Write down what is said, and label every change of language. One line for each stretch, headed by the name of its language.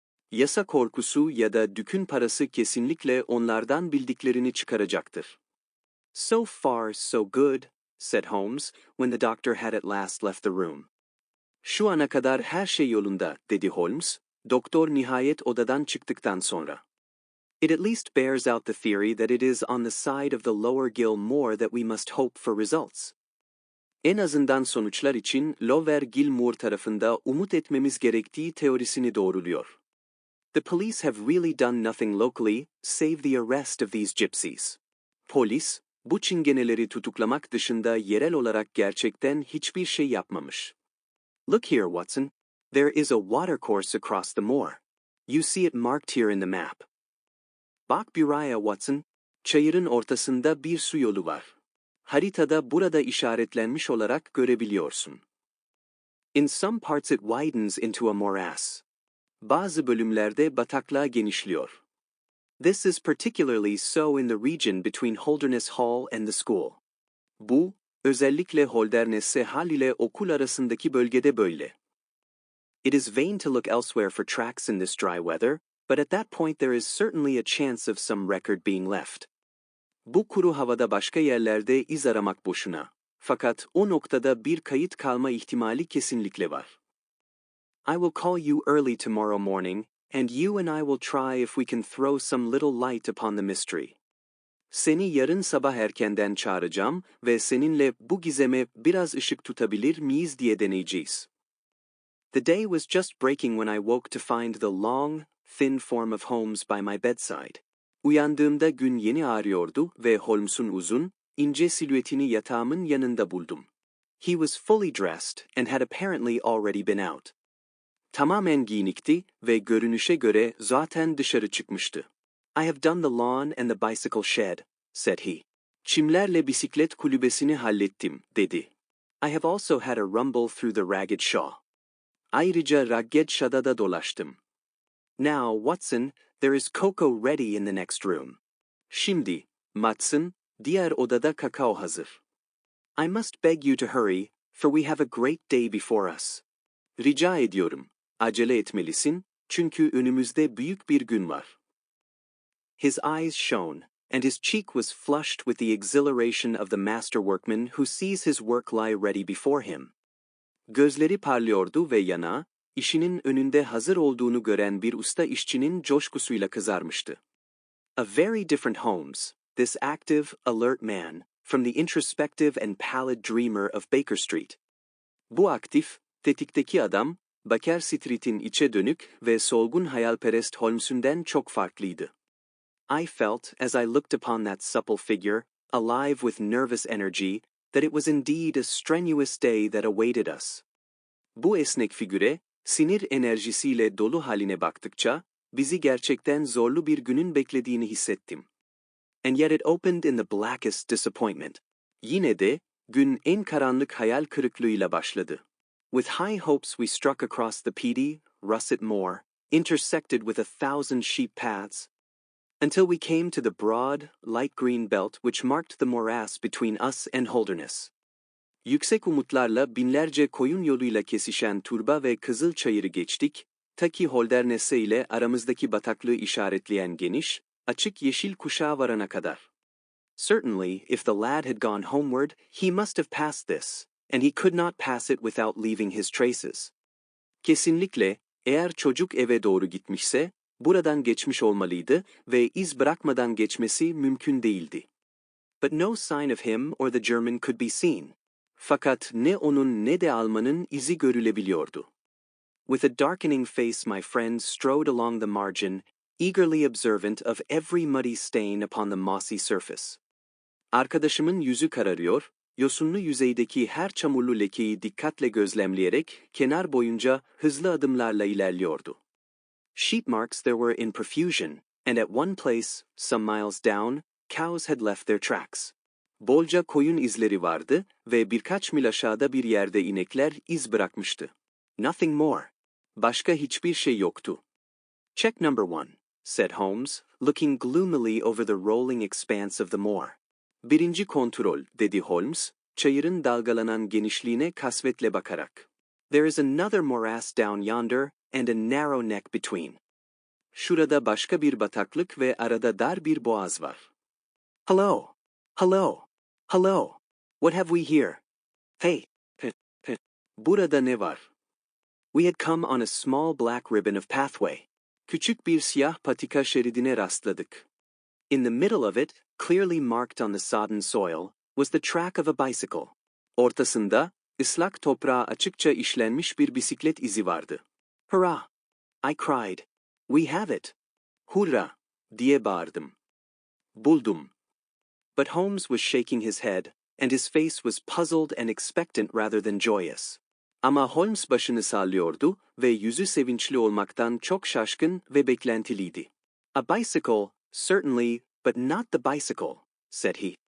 Turkish: Yasa korkusu ya da Dük'ün parası kesinlikle onlardan bildiklerini çıkaracaktır.
English: So far, so good, said Holmes, when the doctor had at last left the room.
Turkish: Şu ana kadar her şey yolunda, dedi Holmes, doktor nihayet odadan çıktıktan sonra.
English: It at least bears out the theory that it is on the side of the lower gill moor that we must hope for results.
Turkish: En azından sonuçlar için Lower Gill Moor tarafında umut etmemiz gerektiği teorisini doğruluyor.
English: The police have really done nothing locally, save the arrest of these gypsies.
Turkish: Polis, bu çingeneleri tutuklamak dışında yerel olarak gerçekten hiçbir şey yapmamış.
English: Look here, Watson. There is a watercourse across the moor. You see it marked here in the map.
Turkish: Bak buraya, Watson. Çayırın ortasında bir su yolu var. Haritada burada işaretlenmiş olarak görebiliyorsun.
English: In some parts it widens into a morass.
Turkish: Bazı bölümlerde bataklığa genişliyor.
English: This is particularly so in the region between Holderness Hall and the school.
Turkish: Bu, özellikle Holderness Hall ile okul arasındaki bölgede böyle.
English: It is vain to look elsewhere for tracks in this dry weather, but at that point there is certainly a chance of some record being left.
Turkish: Bu kuru havada başka yerlerde iz aramak boşuna. Fakat o noktada bir kayıt kalma ihtimali kesinlikle var.
English: I will call you early tomorrow morning, and you and I will try if we can throw some little light upon the mystery.
Turkish: Seni yarın sabah erkenden çağıracağım ve seninle bu gizeme biraz ışık tutabilir miyiz diye deneyeceğiz.
English: The day was just breaking when I woke to find the long, thin form of Holmes by my bedside.
Turkish: Uyandığımda gün yeni ağrıyordu ve Holmes'un uzun, ince silüetini yatağımın yanında buldum.
English: He was fully dressed and had apparently already been out.
Turkish: Tamamen giyinikti ve görünüşe göre zaten dışarı çıkmıştı.
English: I have done the lawn and the bicycle shed, said he.
Turkish: Çimlerle bisiklet kulübesini hallettim, dedi.
English: I have also had a rumble through the ragged shaw.
Turkish: Ayrıca ragged shaw'da da dolaştım.
English: Now, Watson, there is cocoa ready in the next room.
Turkish: Şimdi, Watson, diğer odada kakao hazır.
English: I must beg you to hurry, for we have a great day before us.
Turkish: Rica ediyorum, acele etmelisin, çünkü önümüzde büyük bir gün var.
English: His eyes shone, and his cheek was flushed with the exhilaration of the master workman who sees his work lie ready before him.
Turkish: Gözleri parlıyordu ve yanağı, işinin önünde hazır olduğunu gören bir usta işçinin coşkusuyla kızarmıştı.
English: A very different Holmes, this active, alert man, from the introspective and pallid dreamer of Baker Street.
Turkish: Bu aktif, tetikteki adam, Baker Street'in içe dönük ve solgun hayalperest Holmes'ünden çok farklıydı.
English: I felt, as I looked upon that supple figure, alive with nervous energy, that it was indeed a strenuous day that awaited us.
Turkish: Bu esnek figüre, sinir enerjisiyle dolu haline baktıkça, bizi gerçekten zorlu bir günün beklediğini hissettim.
English: And yet it opened in the blackest disappointment.
Turkish: Yine de, gün en karanlık hayal kırıklığıyla başladı.
English: With high hopes we struck across the peaty, russet moor, intersected with 1,000 sheep paths, until we came to the broad, light green belt which marked the morass between us and Holderness.
Turkish: Yüksek umutlarla binlerce koyun yoluyla kesişen turba ve kızıl çayırı geçtik, ta ki Holderness'e ile aramızdaki bataklığı işaretleyen geniş, açık yeşil kuşağa varana kadar.
English: Certainly, if the lad had gone homeward, he must have passed this, and he could not pass it without leaving his traces.
Turkish: Kesinlikle, eğer çocuk eve doğru gitmişse, buradan geçmiş olmalıydı ve iz bırakmadan geçmesi mümkün değildi.
English: But no sign of him or the German could be seen.
Turkish: Fakat ne onun ne de Almanın izi görülebiliyordu.
English: With a darkening face my friend strode along the margin, eagerly observant of every muddy stain upon the mossy surface.
Turkish: Arkadaşımın yüzü kararıyor, yosunlu yüzeydeki her çamurlu lekeyi dikkatle gözlemleyerek kenar boyunca hızlı adımlarla ilerliyordu.
English: Sheep marks there were in profusion, and at one place, some miles down, cows had left their tracks.
Turkish: Bolca koyun izleri vardı ve birkaç mil aşağıda bir yerde inekler iz bırakmıştı.
English: Nothing more.
Turkish: Başka hiçbir şey yoktu.
English: Check number 1, said Holmes, looking gloomily over the rolling expanse of the moor.
Turkish: Birinci kontrol, dedi Holmes, çayırın dalgalanan genişliğine kasvetle bakarak.
English: There is another morass down yonder, and a narrow neck between.
Turkish: Şurada başka bir bataklık ve arada dar bir boğaz var.
English: Hello! Hello! Hello! What have we here? Hey!
Turkish: Burada ne var?
English: We had come on a small black ribbon of pathway.
Turkish: Küçük bir siyah patika şeridine rastladık.
English: In the middle of it, clearly marked on the sodden soil, was the track of a bicycle.
Turkish: Ortasında, ıslak toprağa açıkça işlenmiş bir bisiklet izi vardı.
English: Hurrah! I cried. We have it.
Turkish: Hurra! Diye bağırdım. Buldum.
English: But Holmes was shaking his head, and his face was puzzled and expectant rather than joyous.
Turkish: Ama Holmes başını sallıyordu ve yüzü sevinçli olmaktan çok şaşkın ve beklentiliydi.
English: A bicycle, certainly, but not the bicycle, said he.